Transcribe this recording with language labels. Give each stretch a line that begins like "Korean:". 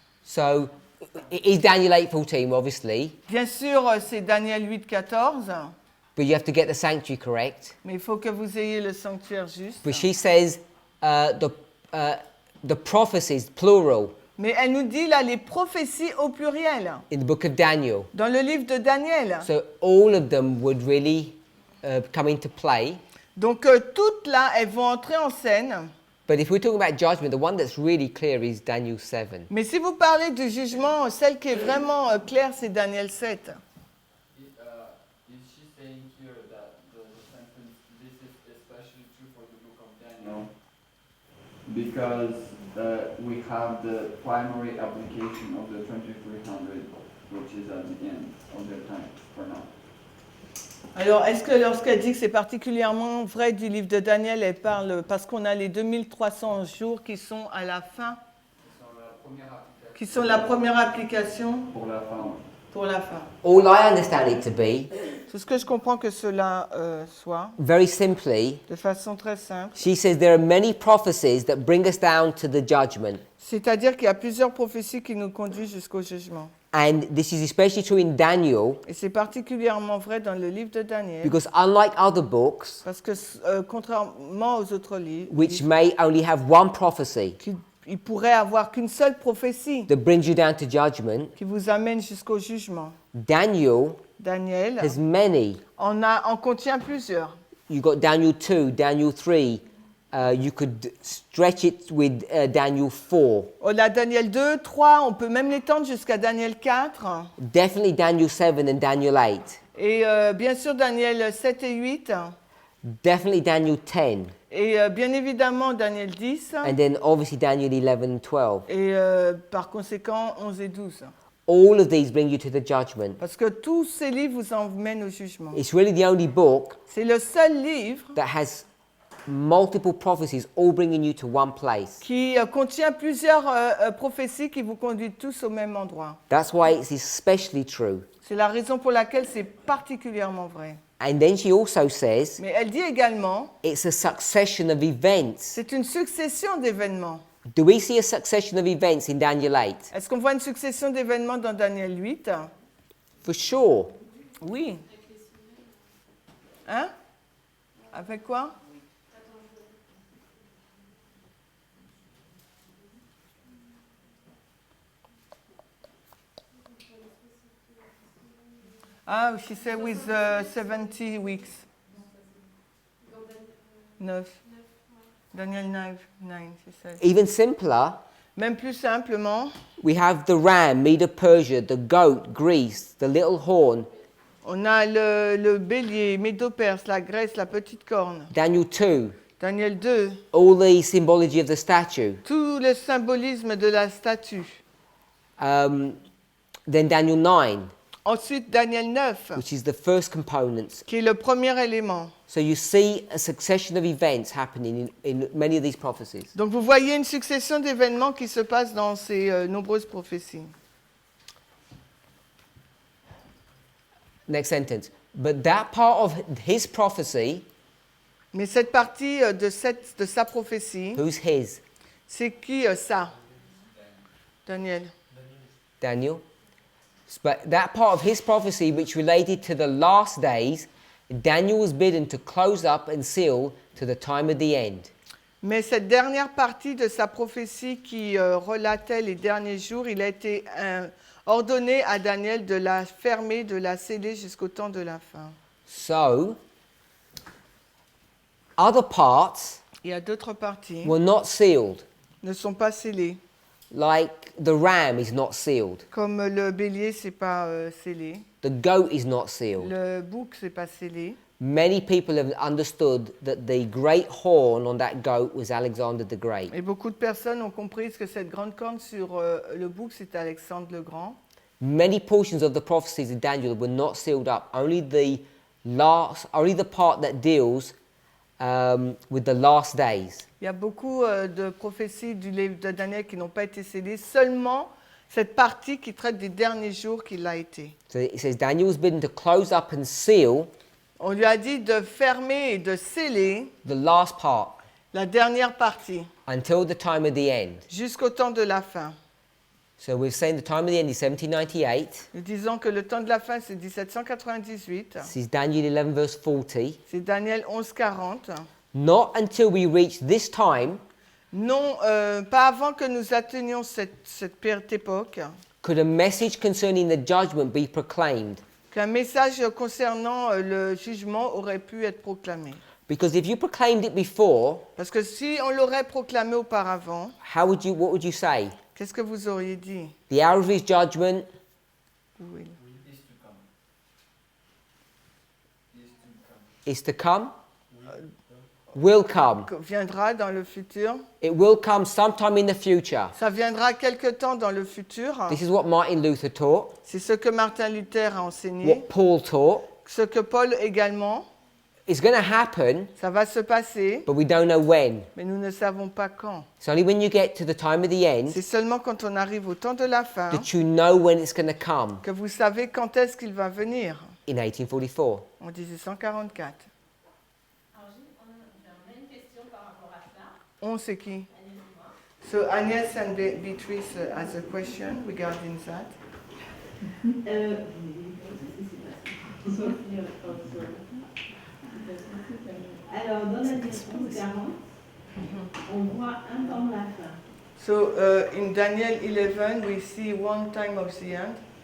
English: So, it is Daniel 8:14, obviously,
French: Bien sûr, c'est Daniel 8, 14.
English: but you have to get the sanctuary correct.
French: Mais il faut que vous ayez le sanctuaire juste.
English: But she says the prophecies, plural,
French: Mais elle nous dit là les prophéties au pluriel.
English: in the book of Daniel.
French: Dans le livre de Daniel.
English: So all of them would really come into play.
French: Donc toutes là, elles vont entrer en scène.
English: But if we're talking about judgment, the one that's really clear is Daniel 7.
French: Mais si vous parlez du jugement, celle qui est vraiment claire, c'est Daniel 7.
English: Is she saying here that the sentence, this is especially true for the book of Daniel? Because we have the primary application of the 2300, which is at the end of their time for now.
French: Alors, est-ce que lorsqu'elle dit que c'est particulièrement vrai du livre de Daniel, elle parle parce qu'on a les 2300 jours qui sont à la fin, qui sont la première application Pour la fin. pour la fin?
English: All I understand it to be,
French: C'est ce que je comprends que cela soit,
English: very simply,
French: de façon très simple.
English: she says there are many prophecies that bring us down to the judgment.
French: C'est-à-dire qu'il y a plusieurs prophéties qui nous conduisent jusqu'au jugement.
English: And this is especially true in Daniel,
French: Et c'est particulièrement vrai dans le livre de Daniel,
English: because unlike other books,
French: parce que contrairement aux autres livres,
English: which may only have one prophecy
French: il pourrait avoir qu'une seule prophétie
English: that brings you down to judgment,
French: qui vous amène jusqu'au jugement.
English: Daniel
French: Daniel
English: has many.
French: en contient plusieurs.
English: You've got Daniel 2, Daniel 3. You could stretch it with Daniel 4.
French: On a Daniel 2, 3, on peut même l'étendre jusqu'à Daniel 4.
English: Definitely Daniel 7 and Daniel 8.
French: Et bien sûr Daniel 7 et 8.
English: Definitely Daniel 10.
French: Et bien évidemment Daniel 10.
English: And then obviously Daniel 11 and 12.
French: Et par conséquent 11 et 12.
English: All of these bring you to the judgment.
French: Parce que tous ces livres vous emmènent au jugement.
English: It's really the only book
French: C'est le seul livre
English: that has multiple prophecies all bringing you to one place.
French: qui contient plusieurs prophéties qui vous conduisent tous au même endroit.
English: That's why it's especially true.
French: C'est la raison pour laquelle c'est particulièrement vrai.
English: And then she also says
French: Mais elle dit également,
English: it's a succession of events.
French: c'est une succession d'événements.
English: Do we see a succession of events in Daniel 8?
French: Est-ce qu'on voit une succession d'événements dans Daniel 8?
English: For sure.
French: Oui. Hein? Avec quoi?
English: Ah, she said with 70 weeks. 9. Daniel 9, she said. Even simpler,
French: Même plus simplement,
English: we have the ram, Medo Persia, the goat, Greece, the little horn,
French: on a le bélier, Médo-Perse, la Grèce, la petite corne.
English: Daniel 2,
French: Daniel 2,
English: all the symbology of the statue.
French: tout le symbolisme de la statue.
English: Then Daniel 9,
French: Ensuite, Daniel 9,
English: which is the first component.
French: qui est le premier élément.
English: So you see a succession of events happening in many of these prophecies.
French: Donc vous voyez une succession d'événements qui se passent dans ces nombreuses prophéties.
English: Next sentence. But that part of his prophecy,
French: Mais cette partie de sa prophétie,
English: who's his?
French: c'est qui ça? Daniel. Daniel.
English: But that part of his prophecy which related to the last days, Daniel was bidden to close up and seal to the time of the end.
French: Mais cette dernière partie de sa prophétie qui relatait les derniers jours, il a été ordonné à Daniel de la fermer, de la sceller jusqu'au temps de la fin.
English: So, other parts
French: Il y a d'autres parties
English: were not sealed,
French: ne sont pas scellées.
English: like the ram is not sealed,
French: Comme le bélier, c'est pas scellé.
English: the goat is not sealed.
French: Le bouc, c'est pas scellé.
English: Many people have understood that the great horn on that goat was Alexander the Great.
French: Et beaucoup de personnes ont compris que cette grande corne sur le bouc, c'est Alexandre le Grand.
English: Many portions of the prophecies of Daniel were not sealed up. Only the part that deals with the last days.
French: Il y a beaucoup de prophéties du livre de Daniel qui n'ont pas été scellées. Seulement cette partie qui traite des derniers jours qui l'a été.
English: So it says Daniel was bidden to close up and seal
French: On lui a dit de fermer et de sceller
English: the last part
French: la dernière partie
English: until the time of the end.
French: jusqu'au temps de la fin.
English: So we're saying the time of the end is 1798.
French: Nous disons que le temps de la fin, c'est 1798.
English: This is Daniel 11 verse 40.
French: C'est Daniel 11, 40.
English: Not until we reach this time
French: Non, pas avant que nous atteignions cette époque,
English: could a message concerning the judgment be proclaimed.
French: qu'un message concernant le jugement aurait pu être proclamé.
English: Because if you proclaimed it before,
French: Parce que si on l'aurait proclamé auparavant,
English: what would you say?
French: qu'est-ce que vous auriez dit?
English: The hour of his judgment
French: Oui.
English: is to come, will come.
French: Viendra dans le futur.
English: It will come sometime in the future.
French: Ça viendra quelque temps dans le futur.
English: This is what Martin Luther taught,
French: C'est ce que Martin Luther a enseigné,
English: what Paul taught.
French: ce que Paul également.
English: It's going to happen,
French: Ça va se passer,
English: but we don't know when.
French: mais nous ne savons pas quand.
English: It's only when you get to the time of the end
French: C'est seulement quand on arrive au temps de la fin
English: that you know when it's going to come
French: que vous savez quand est-ce qu'il va venir.
English: in 1844.
French: En 1844. Alors, j'ai une question par rapport à ça. On c'est qui? Allez-moi.
English: So Agnès and Beatrice has a question regarding that.
French: Alors, dans la leçon 40, on voit un temps de la fin.
English: So in Daniel 11 we see one time of the end.